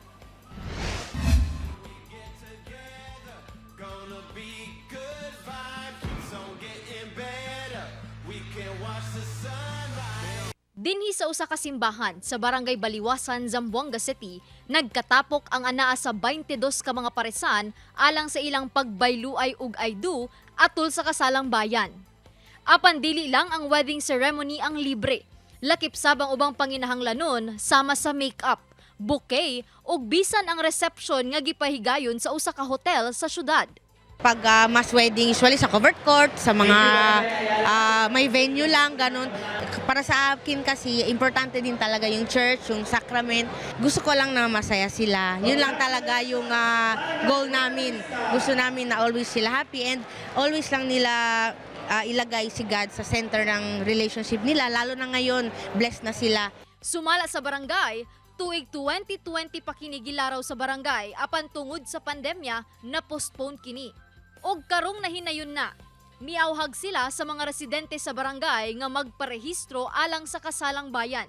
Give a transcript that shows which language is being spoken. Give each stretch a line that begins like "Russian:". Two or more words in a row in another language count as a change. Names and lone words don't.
Cebuano: Dinhi sa usa ka simbahan sa Barangay Baliwasan, Zamboanga City, nagkatapok ang anaa sa 22 ka mga paresan alang sa ilang pagbayluay ug aydu atol sa kasalang bayan. Apan dili lang ang
English: wedding ceremony
Cebuano: ang libre. Lakip sabang ubang panginahanglanon sama sa make-up, bouquet ug bisan ang reception nga gipahigayon sa usa ka hotel sa syudad.
Filipino: Pag
English: mass wedding, usually
Filipino: sa
English: covered court,
Filipino: sa mga may venue lang, ganun. Para sa akin kasi, importante din talaga yung church, yung sacrament. Gusto ko lang na masaya sila. Yun lang talaga yung goal namin. Gusto namin na always sila
English: happy and always
Filipino: lang nila ilagay si God sa center ng relationship nila. Lalo na ngayon, blessed na sila.
Cebuano: Sumala sa barangay, tuig 2020 pa kini gilaraw sa barangay apan tungod sa pandemya na postpone kini. Og karong nahinayon na, miauhag sila sa mga residente sa barangay nga magparehistro alang sa kasalang bayan.